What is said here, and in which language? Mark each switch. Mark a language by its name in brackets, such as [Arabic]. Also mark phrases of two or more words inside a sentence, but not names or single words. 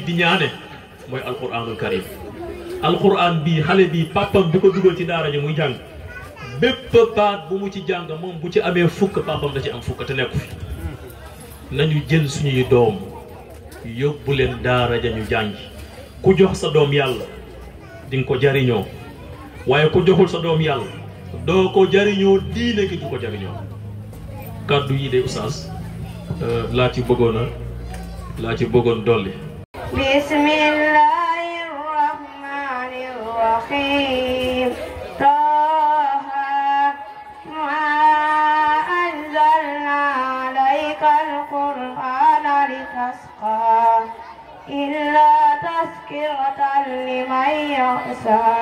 [Wolof] di ñaane mooy [Arabic] القرآن الكريم [Wolof] alquran bii xale bi papam bi ko dugal ci daara ji muy jàng bépp baat bu mu ci jàng moom bu ci amee fukk papam da ci am fukk te nekku fi nañu jël suñuy doom yóbbu leen daara ja ñu jàngi ku jox sa doom yàlla di nga ko jariñoo waaye ku joxul sa doom yàlla doo ko jariñoo diine gi du ko jariñoo kàddu yi de oustaz laa ci bëggoon dolli. [Arabic] بسم الله الرحمن الرحيم طه ما أنزلنا عليك القرآن لتشقى إلا تذكرة لمن يخشى